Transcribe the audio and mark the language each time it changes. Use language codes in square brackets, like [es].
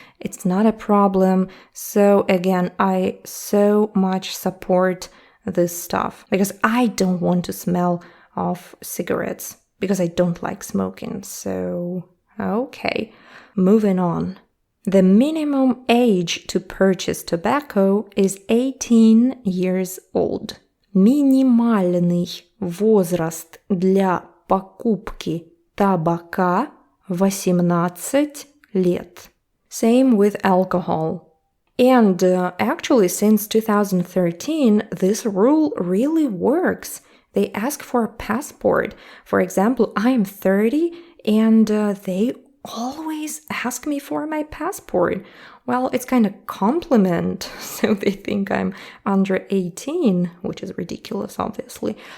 [en] It's not a problem. So again, I so much support this stuff because I don't want to smell of cigarettes because I don't like smoking. So okay, moving on. The minimum age to purchase tobacco is 18 years old. [ru] Минимальный возраст для покупки табака 18 лет. [en] Same with alcohol. And actually, since 2013, this rule really works. They ask for a passport. For example, I'm 30 and they always ask me for my passport. Well, it's kind of compliment, so they think I'm under 18, which is ridiculous, obviously.